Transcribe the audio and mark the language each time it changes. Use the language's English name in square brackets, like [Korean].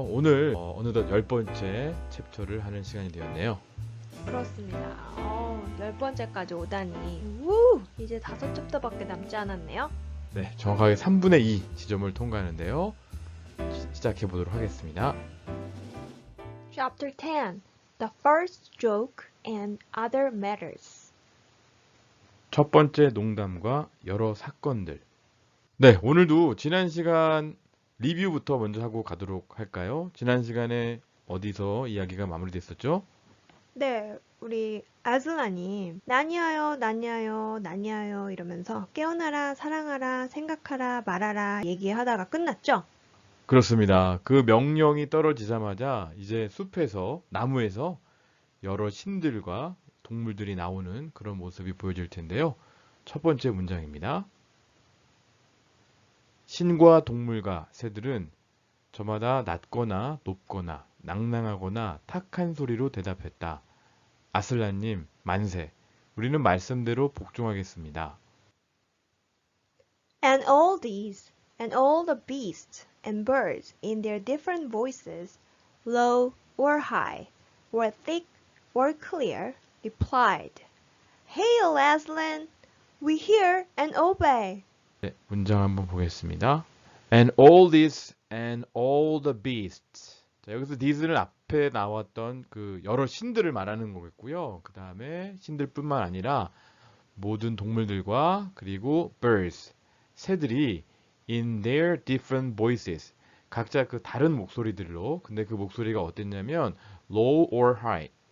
[Korean] 오늘 어느덧 10번째 챕터를 하는 시간이 되었네요. 그렇습니다. 10번째까지 오다니. 우! 이제 5챕터밖에 남지 않았네요. 네, 정확하게 3분의 2 지점을 통과하는데요. 시작해 보도록 하겠습니다. [English] Chapter 10. The first joke and other matters. [Korean] 첫 번째 농담과 여러 사건들. 네, 오늘도 지난 시간 리뷰부터 먼저 하고 가도록 할까요? 지난 시간에 어디서 이야기가 마무리됐었죠? 네, 우리 아슬라님 나니아요, 나니아요, 나니아요 이러면서 깨어나라, 사랑하라, 생각하라, 말하라 얘기하다가 끝났죠? 그렇습니다. 그 명령이 떨어지자마자 이제 숲에서, 나무에서 여러 신들과 동물들이 나오는 그런 모습이 보여질 텐데요. 첫 번째 문장입니다. 신과 동물과 새들은 저마다 낮거나 높거나 낭낭하거나 탁한 소리로 대답했다. 아슬란님, 만세. 우리는 말씀대로 복종하겠습니다. [English] And all these, and all the beasts and birds in their different voices, low or high, or thick or clear, replied, Hail, Aslan! We hear and obey. [Korean] 네, 문장 한번 보겠습니다. [English] And all this and all the beasts. [Korean] 자, 여기서 these는 앞에 나왔던 그 여러 신들을 말하는 거겠고요. 그 다음에 신들뿐만 아니라 모든 동물들과 그리고 birds, 새들이 [English] in their different voices. [Korean] 각자 그 다른 목소리들로. 근데 그 목소리가 어땠냐면 [English] low or high.